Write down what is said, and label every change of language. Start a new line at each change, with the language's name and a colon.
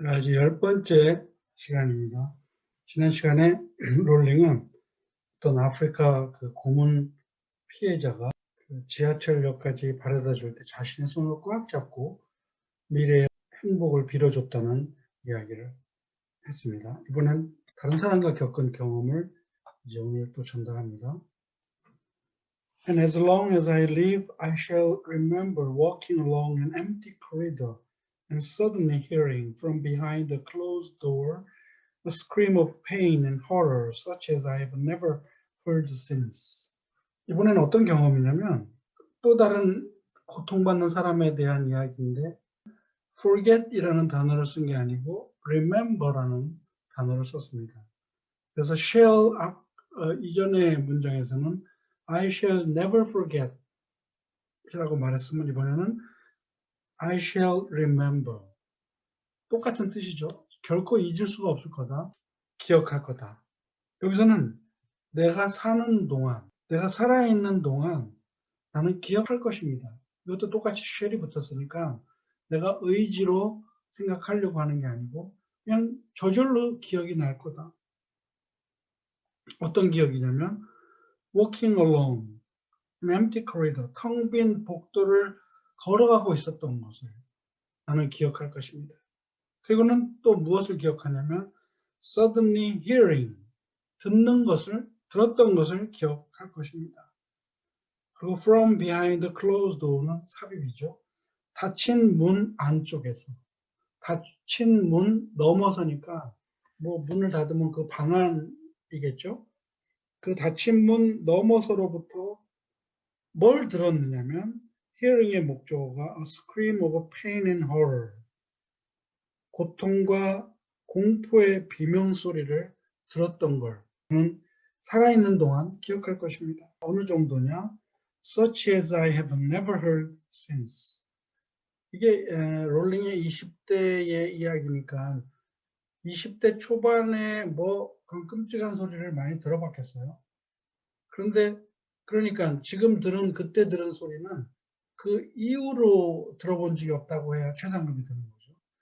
Korean: 자, 이제 10번째 시간입니다. 지난 시간에 롤링은 어떤 아프리카 그 고문 피해자가 그 지하철역까지 바래다 줄 때 자신의 손을 꽉 잡고 미래의 행복을 빌어줬다는 이야기를 했습니다. 이번엔 다른 사람과 겪은 경험을 이제 오늘 또 전달합니다.
English: And as long as I live, I shall remember walking along an empty corridor and suddenly hearing from behind a closed door a scream of pain and horror such as I have never heard since.
Korean: 이번에는 어떤 경험이냐면 또 다른 고통받는 사람에 대한 이야기인데 forget이라는 단어를 쓴 게 아니고 remember라는 단어를 썼습니다. 그래서 shall 이전의 문장에서는 I shall never forget 이라고 말했으면 이번에는 I shall remember. 똑같은 뜻이죠. 결코 잊을 수가 없을 거다. 기억할 거다. 여기서는 내가 사는 동안, 내가 살아있는 동안 나는 기억할 것입니다. 이것도 똑같이 shall이 붙었으니까 내가 의지로 생각하려고 하는 게 아니고 그냥 저절로 기억이 날 거다. 어떤 기억이냐면 walking alone, an empty corridor, 텅 빈 복도를 걸어가고 있었던 것을 나는 기억할 것입니다. 그리고는 또 무엇을 기억하냐면 suddenly hearing, 듣는 것을, 들었던 것을 기억할 것입니다. 그리고 from behind the closed door 는 삽입이죠. 닫힌 문 안쪽에서, 닫힌 문 넘어서니까 뭐 문을 닫으면 그 방 안이겠죠. 그 닫힌 문 너머서로부터 뭘 들었느냐면 hearing의 목적어가 a scream of pain and horror, 고통과 공포의 비명소리를 들었던 걸 저는 살아있는 동안 기억할 것입니다. 어느 정도냐?
English: Such as I have never heard since.
Korean: 이게 롤링의 20대의 이야기니까 20대 초반에 뭐 그런 끔찍한 소리를 많이 들어봤겠어요. 그런데 그러니까 지금 들은 그때 들은 소리는 그 이후로 들어본 적이 없다고 해야 최상급이 되는 거죠.